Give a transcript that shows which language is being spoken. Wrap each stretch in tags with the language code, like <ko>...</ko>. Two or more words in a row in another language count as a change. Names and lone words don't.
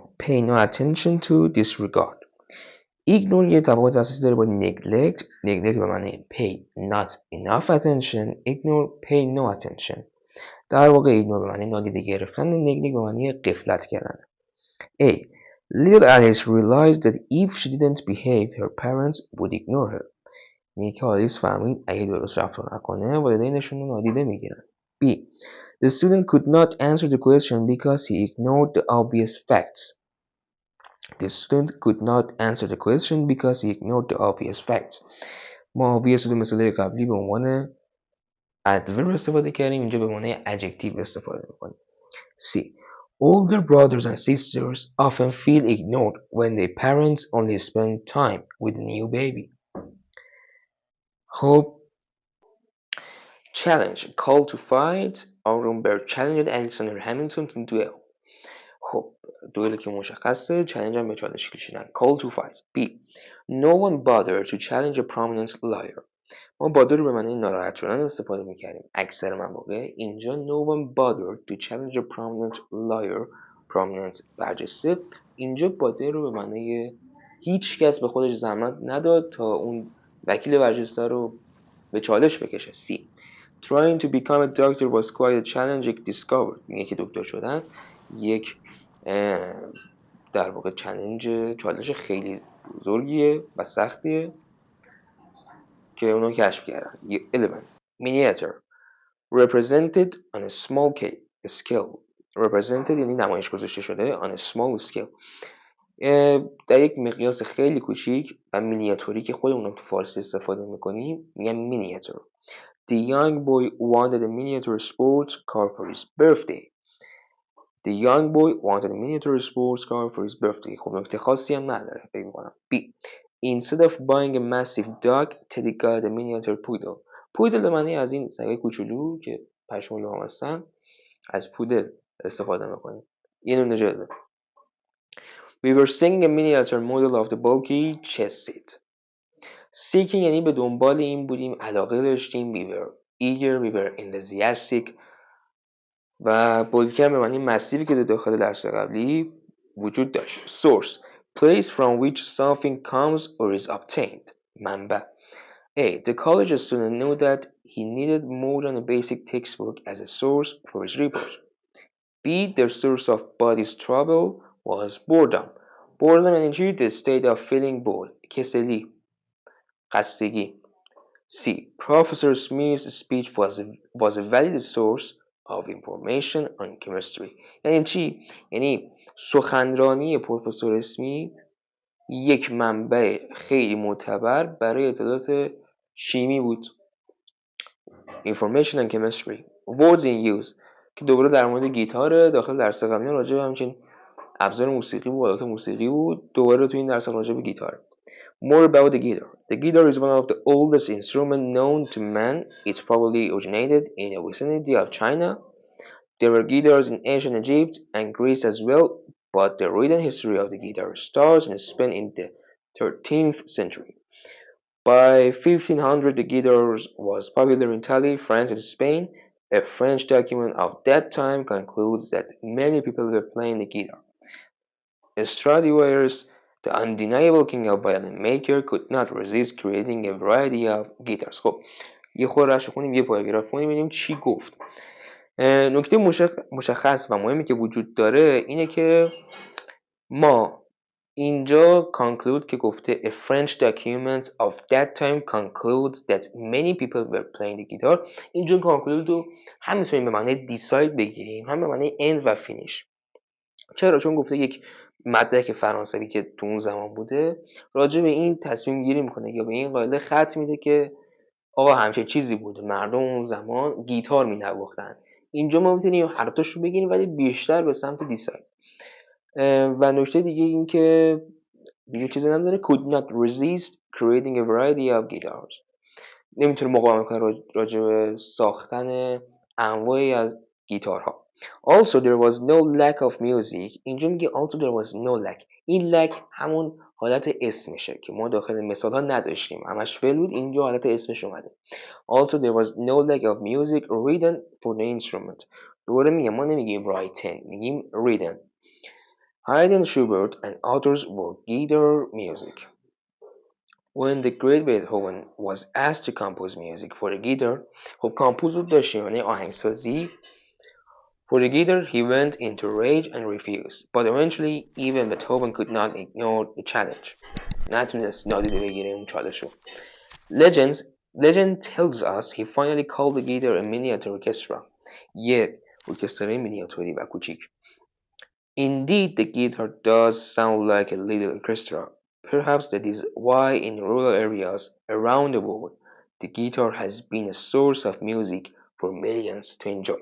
<en>Pay no attention to, disregard.</en> <fa>ایگنور یه تفاوت اساسی داره با neglect.</fa> <en>neglect</en> <fa>به معنی</fa> <en>pay not enough attention، ignore pay no attention.</en> <fa>در واقع ایگنور به معنی نادیده گرفتن، neglect به معنی غفلت کردن.</fa> <en>A. Little Alice realized that if she didn't behave, her parents would ignore her.</en> <fa>میگه که آلیس فهمید اگه درست رفتار نکنه والدینشون رو نادیده میگیرن.</fa> <en>B. The student could not answer the question because he ignored the obvious facts. The student could not answer the question because he ignored the obvious facts.</en> <fa>ما obvious رو مثال قبلی به عنوان adverb استفاده کردیم، اینجا به معنی adjective استفاده میکنیم.</fa> <en>C. Older brothers and sisters often feel ignored when their parents only spend time with a new baby.</en> <fa>خب challenge.</fa> <en>Call to fight. آرونبرگ challenged Alexander Hamilton to duel.</en> <fa>خب دوئل که مشخصه، چالش هم به چالش کشیدن.</fa> <en>Call to fight. B. No one bothered to challenge a prominent lawyer.</en> <fa>ما bother رو به معنی ناراحت شدن استفاده میکردیم اکثر مواقع.</fa> <en>اینجا no one bothered to challenge a prominent lawyer.</en> <fa>prominent برجسته. اینجا bother رو به معنی هیچ کس به خودش زحمت نداد تا اون وکیل برجسته رو به چالش بکشه.</fa> <en>C. Trying to become a doctor was quite a challenging discovery.</en> <fa>میگه که دکتر شدن یک در واقع چالش خیلی بزرگیه و سختیه که اونو کشف کردن.</fa> <en>11. Miniature. Represented on a small scale.</en> <fa>represented یعنی نمایش گذاشته شده</fa> <en>on a small scale</en> <fa>در یک مقیاس خیلی کوچیک و مینیاتوری که خودمون تو فارسی استفاده میکنیم میگن مینیاتور.</fa> <en>The young boy wanted a miniature sports car for his birthday. The young boy wanted a miniature sports car for his birthday.</en> <fa>خب نکته خاصی هم نداره فکر میکنم.</fa> <en>B. Instead of buying a massive dog, Teddy got a miniature poodle.</en> <fa>پودل به معنی از این سگای کوچولو که پشمالو هم هستن از پودل استفاده میکنیم. یه نوع نجاده.</fa> <en>We were seeking a miniature model of the bulky chess seat.</en> <fa>Seeking یعنی به دنبال این بودیم، علاقه داشتیم.</fa> <en>We were eager, we were enthusiastic.</en> <fa>و bulky هم به معنی مسیری که داخل درس قبلی وجود داشت.</fa> <en>Source, place from which something comes or is obtained.</en> <fa>منبع. A.</fa> <en>The college student knew that he needed more than a basic textbook as a source for his report. B. The source of body's trouble was boredom.</en> <fa>boredom یعنی چی؟</fa> <en>The state of feeling bored.</en> <fa>کسلی. خستگی.</fa> <en>C. Professor Smith's speech was a valid source of information on chemistry.</en> <fa>یعنی چی؟ یعنی سخنرانی پروفسور اسمیت یک منبع خیلی معتبر برای اطلاعات شیمی بود.</fa> <en>Information on chemistry. Words in use</en> <fa>که دوباره در مورد گیتار داخل درس قبلی راجع به همچین ابزار موسیقی بود، آلات موسیقی بود. دوباره تو این درس راجع به گیتار.</fa> <en>More about the guitar. The guitar is one of the oldest instruments known to man. It's probably originated in the vicinity of China. There were guitars in ancient Egypt and Greece as well, but the written history of the guitar starts in Spain in the 13th century. By 1500, the guitar was popular in Italy, France, and Spain. A French document of that time concludes that many people were playing the guitar. Stradivarius, the undeniable king of violin maker, could not resist creating a variety of guitars.</en> <fa>خب یه خورش کنیم، یه پاراگراف کنیم ببینیم چی گفت. نکته مشخص و مهمی که وجود داره اینه که ما اینجا conclude که گفته</fa> <en>a French document of that time concludes that many people were playing the guitar.</en> <fa>اینجا conclude رو هم میتونیم به معنی decide بگیریم، هم به معنی end و finish. چرا؟ چون گفته یک مدرک فرانسوی که تو اون زمان بوده راجع به این تصمیم گیری میکنه یا به این قاعده خط میده که آقا همچین چیزی بوده، مردم اون زمان گیتار مینواختن. اینجا ما میتونیم هر دوش رو بگیریم ولی بیشتر به سمت دیساید. و نکته دیگه این که دیگه چیزی نداره</fa> <en>could not resist creating a variety of guitars.</en> <fa>نمیتونه مقاومت کنه راجع به ساختن انواعی از گیتارها.</fa> <en>Also there was no lack of music.</en> <fa>اینجا میگه</fa> <en>also there was no lack.</en> <fa>این lack همون حالت اسمشه که ما داخل مثال ها نداشتیم، همش فعل بود، اینجا حالت اسمش اومده.</fa> <en>Also there was no lack of music written for the instrument.</en> <fa>دوباره میگم ما نمیگیم written، میگیم written.</fa> <en>Haydn, Schubert and others were guitar music. When the great Beethoven was asked to compose music for the guitar,</en> <fa>خب کامپوز رو داشتیم یعنی آهنگسازی.</fa> <en>For the guitar, he went into rage and refused. But eventually, even Beethoven could not ignore the challenge.</en> <fa>نتونست نادیده بگیره اون چالش رو.</fa> <en>Legend tells us he finally called the guitar a miniature orchestra.</en> <fa>یه ارکسترای مینیاتوری و کوچیک.</fa> <en>Indeed, the guitar does sound like a little orchestra. Perhaps that is why in rural areas around the world, the guitar has been a source of music for millions to enjoy.</en>